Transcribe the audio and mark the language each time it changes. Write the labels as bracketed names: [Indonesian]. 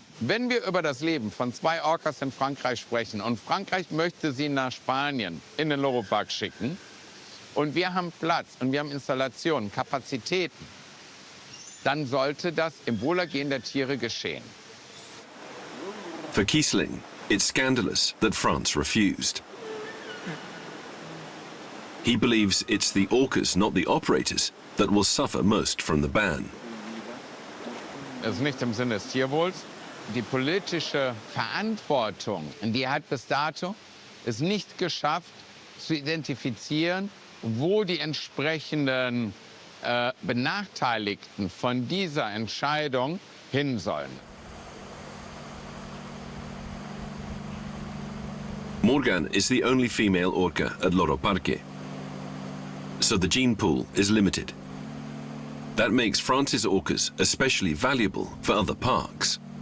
[German] Wenn wir über das Leben von 2 Orcas in Frankreich sprechen und Frankreich möchte sie nach Spanien in den Loro Park schicken und wir haben Platz und wir haben Installationen, Kapazitäten, dann sollte das im Wohlergehen der Tiere geschehen. [English] For Kiesling, it's scandalous that France refused. He believes it's the orcas, not the operators, that will suffer most from the ban. [German] Das ist nicht im Sinne des Tierwohls. Die politische Verantwortung, die hat bis dato es nicht geschafft, zu identifizieren, wo die entsprechenden Benachteiligten von dieser Entscheidung hin sollen. [English] Morgan is the only female orca at Loro Parque, so the gene pool is limited. That makes France's orcas especially valuable for other parks.